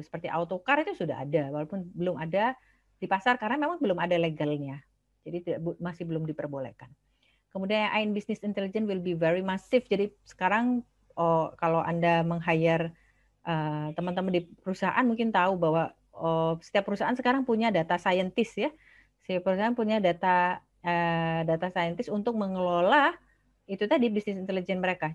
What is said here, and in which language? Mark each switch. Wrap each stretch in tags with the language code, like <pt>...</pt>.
<id>Seperti autocar itu sudah ada, walaupun belum ada di pasar karena memang belum ada legalnya. Jadi masih belum diperbolehkan. Kemudian</id> <en>AI in business intelligence will be very massive.</en> <id>Jadi sekarang kalau Anda meng-hire teman-teman di perusahaan mungkin tahu bahwa setiap perusahaan sekarang punya data scientist ya. Si perusahaan punya data scientist untuk mengelola itu tadi bisnis intelijen mereka.</id>